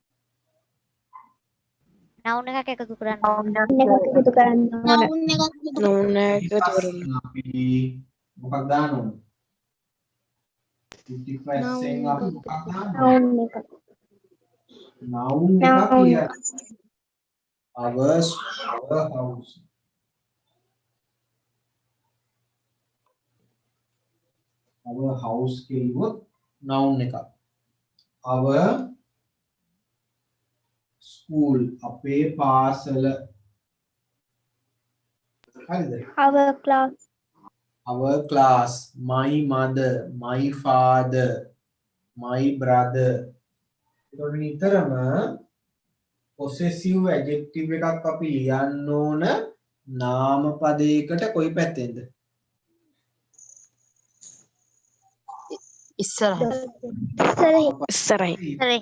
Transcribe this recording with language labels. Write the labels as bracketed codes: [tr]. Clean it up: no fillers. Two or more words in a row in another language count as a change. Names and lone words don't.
[si] noun එකක් එකතු කරන්න noun එක අපි මොකක්ද දාන්න ඕන? 55% අපි මොකක්ද දාන්න ඕන? noun එකක් කියලා. [en] our house. our house [si] කියුවොත් noun එකක්. [en] our school [si] අපේ පාසල. හරිද? [en] our class, my mother, my father, my brother. [si] ඒකට නිතරම [en] possessive adjective [si] එකක් අපි ලියන්න ඕන නාම පදයකට කොයි පැත්තෙන්ද? ඉස්සරහින්